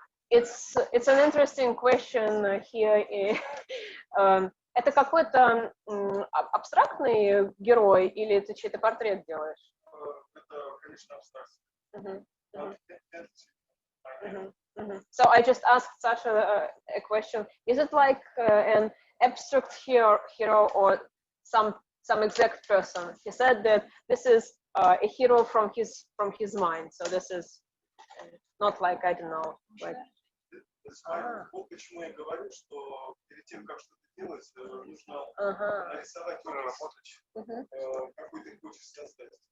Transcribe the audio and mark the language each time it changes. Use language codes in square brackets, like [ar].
[en] It's an interesting question here. [ru] Это какой-то абстрактный герой или ты чей-то портрет делаешь? Это, конечно, абстракция. [en] So I just asked Sasha a question. Is it like an abstract hero or some exact person? He said that this is a hero from his mind. So this is not like, I don't know, like. [ru] Вот почему я говорю, что перед тем, как что-то делать, нужно нарисовать, проработать, какой ты хочешь создать.